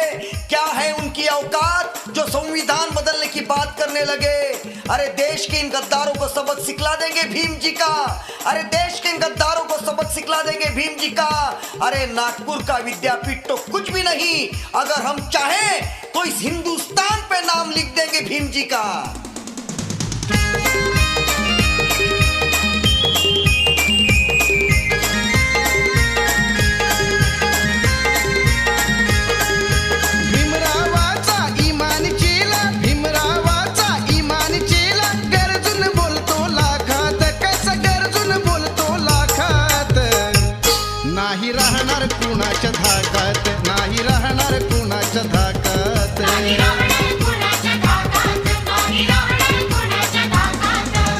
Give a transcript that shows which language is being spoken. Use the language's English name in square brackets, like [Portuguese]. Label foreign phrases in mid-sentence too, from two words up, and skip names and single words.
[Hindi] क्या है उनकी औकात जो संविधान बदलने की बात करने लगे। अरे देश के इन गद्दारों को सबक सिखला देंगे भीम जी का। अरे देश के इन गद्दारों को सबक सिखला देंगे भीम जी का। अरे नागपुर का विद्यापीठ तो कुछ भी नहीं, अगर हम चाहें तो इस हिंदुस्तान पे नाम लिख देंगे भीम जी का। [Marathi] भीमरावाचा इमान चेला, भीमरावाचा इमान चेला, गरजून बोलतो लाखात, कसा गरजून बोलतो लाखात. नाही राहणार कुणाच्या धाकात, नाही राहणार कुणाच्या धाकात. नाही राहणार कुणाच्या धाकात, नाही राहणार कुणाच्या धाकात.